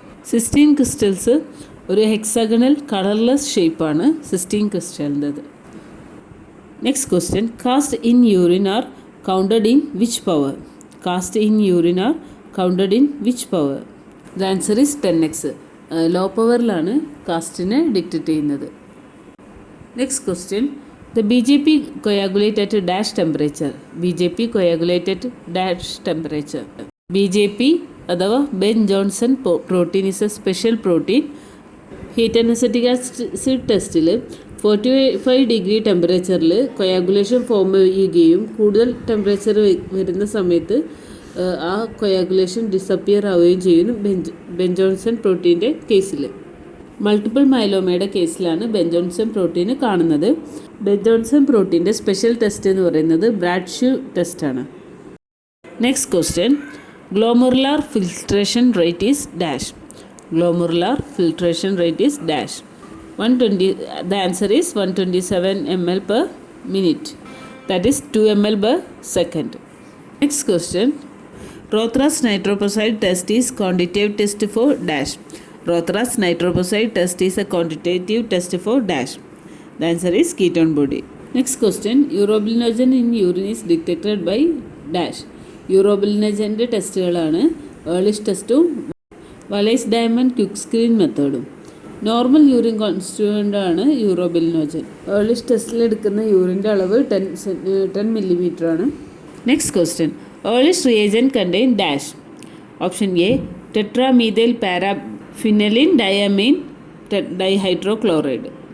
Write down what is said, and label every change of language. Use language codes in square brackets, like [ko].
[ml] Cysteine crystals ഒരു hexagonal colourless ഷേപ്പാണ് cysteine ക്രിസ്റ്റലിൻ്റെത്. [en] Next question, cast in urine are counted in which power. Cast in urine are counted in which power. The answer is 10x. [ml] Law പവറിലാണ് കാസ്റ്റിനെ dictate ചെയ്യുന്നത്. [en] Next question, the BJP coagulate at dash temperature. BJP coagulate at dash temperature. BJP അഥവാ Ben Johnson protein is a special protein. [ml] Heat and acetic acid ടെസ്റ്റിൽ 45 degree ടെമ്പറേച്ചറിൽ coagulation form ചെയ്യുകയും കൂടുതൽ temperature വരുന്ന സമയത്ത് ആ coagulation disappear ആവുകയും ചെയ്യുന്നു ബെൻ ജോൺസൺ പ്രോട്ടീൻ്റെ കേസിൽ. മൾട്ടിപ്പിൾ മൈലോമയുടെ കേസിലാണ് ബെൻ ജോൺസൺ പ്രോട്ടീൻ കാണുന്നത്. ബെൻ ജോൺസൺ പ്രോട്ടീൻ്റെ സ്പെഷ്യൽ ടെസ്റ്റ് എന്ന് പറയുന്നത് ബ്രാഡ്ഷ്യൂ ടെസ്റ്റാണ്. [en] Next question, glomerular filtration rate is dash. Glomerular filtration rate is dash. 120. The answer is 127 ml per minute. That is 2 ml per second. Next question. Rothras nitroprusside test is quantitative test for dash. Rothras nitroprusside test is a quantitative test for dash. The answer is ketone body. Next question. Urobilinogen in urine is detected by dash. [ml] Urobilinogen ടെസ്റ്റുകളാണ് ഏർലിഷ് ടെസ്റ്റും Valais diamond quick screen മെത്തേഡും. Normal urine constituent ആണ് യൂറോബിലിനോജൻ. ഏർലിഷ് ടെസ്റ്റിലെടുക്കുന്ന യൂറിൻ്റെ അളവ് 10 millimeter ആണ്. [en] Next question, Ehrlich reagent contain dash. Option A tetramethyl paraphenylene diamine dihydrochloride.